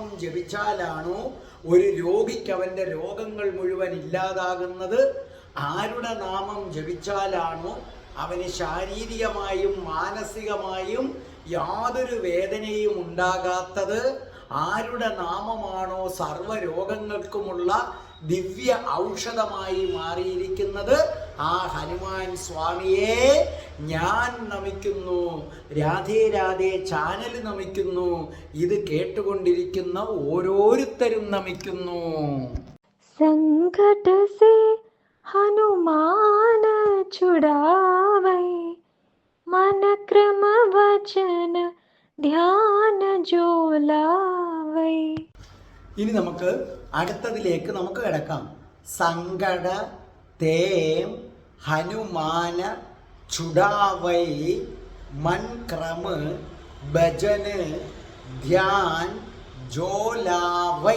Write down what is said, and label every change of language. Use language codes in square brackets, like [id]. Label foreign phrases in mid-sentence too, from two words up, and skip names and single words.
[ml] ജപിച്ചാലാണോ ഒരു രോഗിക്ക് അവൻ്റെ രോഗങ്ങൾ മുഴുവൻ ഇല്ലാതാകുന്നത്, ആരുടെ നാമം ജപിച്ചാലാണോ അവന് ശാരീരികമായും മാനസികമായും യാതൊരു വേദനയും ഉണ്ടാകാത്തത്, ആരുടെ നാമമാണോ സർവ്വരോഗങ്ങൾക്കുമുള്ള ദിവ്യ ഔഷധമായി മാറിയിരിക്കുന്നത്, ആ ഹനുമാൻ സ്വാമിയെ ഞാൻ നമിക്കുന്നു. രാധേ രാധേ ചാനൽ നമിക്കുന്നു. ഇത് കേട്ടുകൊണ്ടിരിക്കുന്ന ഓരോരുത്തരും നമിക്കുന്നു. [awa] संकट से हनुमान छुड़ावै, मन क्रम वचन ध्यान जो लावै. [ml] ഇനി നമുക്ക് അടുത്തതിലേക്ക് നമുക്ക് കിടക്കാം. [awa] संकट तें हनुमान छुड़ावै मन क्रम भजन ध्यान जोलावै.